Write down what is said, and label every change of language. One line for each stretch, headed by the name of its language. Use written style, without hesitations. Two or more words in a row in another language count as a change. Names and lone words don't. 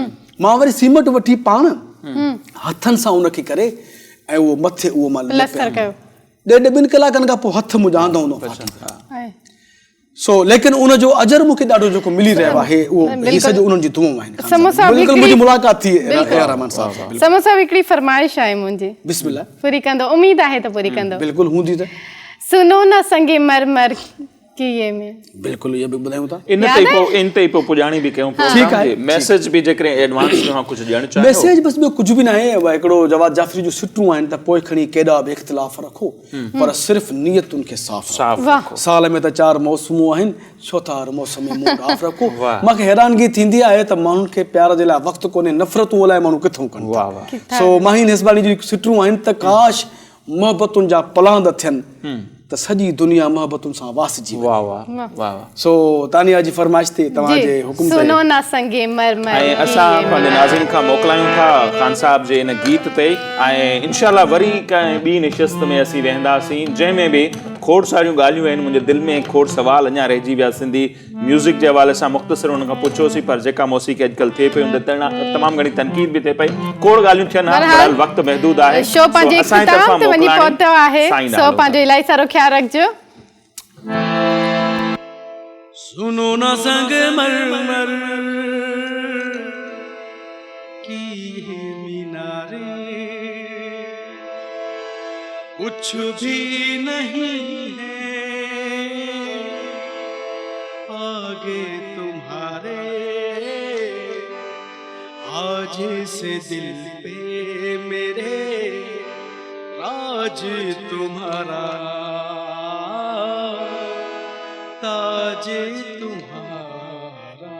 Sindhi: मां वरी सीमेंट वठी पाण हथनि सां उनखे करे ऐं उहो मथे उहो मां 1.5-2 कलाकनि खां पोइ हथ मुंहिंजा आंदा हूंदो। सो लेकिन उन जो अजर मूंखे ॾाढो जेको मिली रहियो आहे, उहो सॼो उन्हनि जी दुआऊं आहिनि। बिल्कुलु मुंहिंजी मुलाक़ात थी ए आर रहमान साहब सां। समो साहब, हिकिड़ी फरमाइश आहे मुंहिंजी, बिस्मिल्लाह, पूरी कंदो, उमेद आहे त पूरी कंदो। बिल्कुलु हूंदी त। सुनो न संगे मरमर कीअं में, बिल्कुलु इहो बि ॿुधायूं था। इन ते पोइ पुॼाणी बि कयूं। ठीकु आहे, मैसेज बि जेकॾहिं एडवांस में मां कुझु ॾियणु चाहियां। मैसेज बसि ॿियो कुझु बि न आहे। हिकिड़ो जवाद जाफ़री जूं सिटूं आहिनि त पोइ खणी केॾा बि इख़्तिलाफ़ रखो, पर सिर्फ़ु नियतुनि खे साफ़ रखो। साल में त 4 मौसमूं आहिनि, छो त हर मौसम में मूड ऑफ रखो। मूंखे हैरानगी थींदी आहे त माण्हुनि खे प्यार जे लाइ वक़्तु कोन्हे, नफ़रतूं अलाए माण्हू किथां कनि। सो माहीन हिस्बानी जूं सिटूं आहिनि त काश मोहबतुनि जा पलांद थियनि त सॼी दुनिया मोहबतुनि सां वासिजी वञे। सो तानिया जी फरमाइश थी तव्हांजे हुकुम ते सुनो न संगे मरमर। ऐं असां पंहिंजे नाज़रीन खां मोकिलायूं था ख़ान साहब जे इन गीत ते, ऐं इंशाअल्लाह वरी कंहिं ॿी निशस्त में असीं वेंदासीं जंहिंमें बि खोड़ सारियूं ॻाल्हियूं आहिनि मुंहिंजे दिलि में खोड़ सवाल अञा रहिजी विया सिंधी म्यूज़िक जे हवाले सां मुख़्तसिर हुन खां पुछियोसीं, पर जेका मौसीक़ी अॼुकल्ह थिए पई उन ते तमामु घणी तनक़ीद बि थिए पई, खोड़ ॻाल्हियूं थियनि हा, बहरहाल वक़्तु महदूद आहे। शो पंहिंजे असांजी इख़्तिताम तरफ़ां ते वञी मोकिलाणी पहुतो आहे, साईं सो नालो पंहिंजो इलाही सारो ख्यालु रखिजो।
Hindi: सुनो ना संगमरमर की ये मीनारें, कुछ भी नहीं है आगे तुम्हारे, आज से दिल पे मेरे राज तुम्हारा, ताज तुम्हारा।